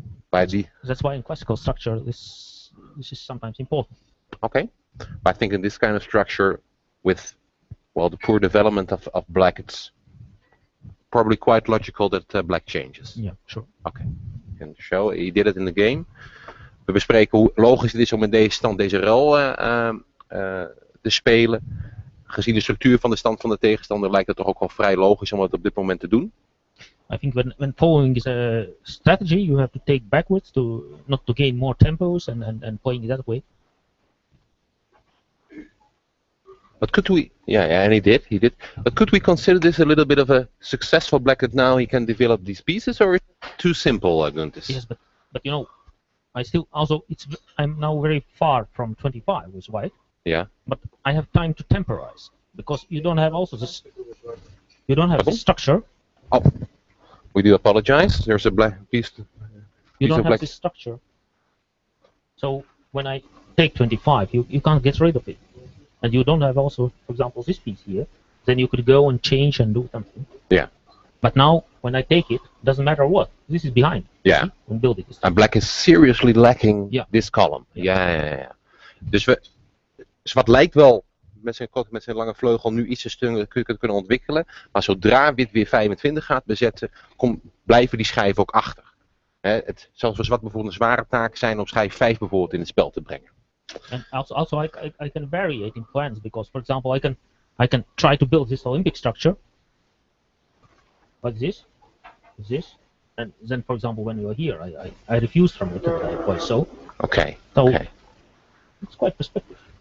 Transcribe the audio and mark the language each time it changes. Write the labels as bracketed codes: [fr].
[en] That's why in classical structure this is sometimes important. Okay. I think in this kind of structure, with the poor development of black, it's probably quite logical that black changes. Yeah, sure. Okay. And show he did it in the game. [nl] We bespreken hoe logisch het is om in deze stand deze rol te spelen. Gezien de structuur van de stand van de tegenstander lijkt het toch ook wel vrij logisch om het op dit moment te doen. [en] I think when following is a strategy, you have to take backwards not to gain more tempos and playing it that way. But could we? Yeah, and he did. But could we consider this a little bit of a successful black that now he can develop these pieces, or is it too simple, Guntis? Yes, but you know, I'm now very far from 25 with white. Yeah. But I have time to temporize because you don't have also this. You don't have the structure. Oh, we do apologize. There's a black piece. You don't have this structure. So when I take 25, you can't get rid of it. And you don't have also, for example, this piece here. Then you could go and change and do something. Yeah. But now, when I take it, doesn't matter what. This is behind. Yeah. When building this. And black is seriously lacking this column. Yeah. [nl] Ja. Dus zwart lijkt wel met zijn lange vleugel nu iets te kunnen ontwikkelen. Maar zodra wit weer 25 gaat bezetten, blijven die schijven ook achter. Het zal voor zwart bijvoorbeeld een zware taak zijn om schijf 5 bijvoorbeeld in het spel te brengen. [en] And also I can variate in plans because, for example, I can try to build this Olympic structure like this, and then, for example, when you're here, I refuse from it and I play so. Okay. So okay. It's quite perspective.